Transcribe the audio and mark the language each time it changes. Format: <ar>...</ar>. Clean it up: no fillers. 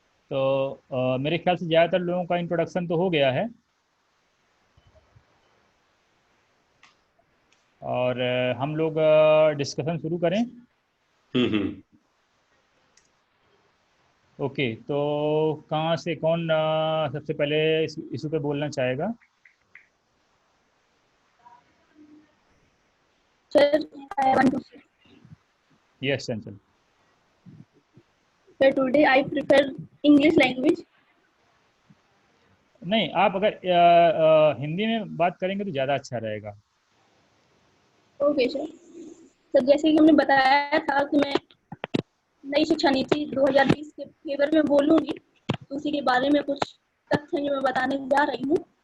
<hi>तो मेरे ख्याल से ज़्यादातर लोगों का इंट्रोडक्शन तो हो गया है और हम लोग डिस्कशन शुरू करें। ओके, तो कहाँ से कौन सबसे पहले इस इशू पे बोलना चाहेगा?</hi> <en>sir I want to say,</en> <hi>yes Chanchal.</hi> <en>sir today I prefer English language।</en> <hi>नहीं, आप अगर हिंदी में बात करेंगे तो ज़्यादा अच्छा रहेगा। Okay sir. सर जैसे कि हमने बताया था कि मैं नई शिक्षा नीति 2020 के फेवर में बोलूंगी, तो उसी के बारे में कुछ तथ्य मैं बताने जा रही हूँ।</hi>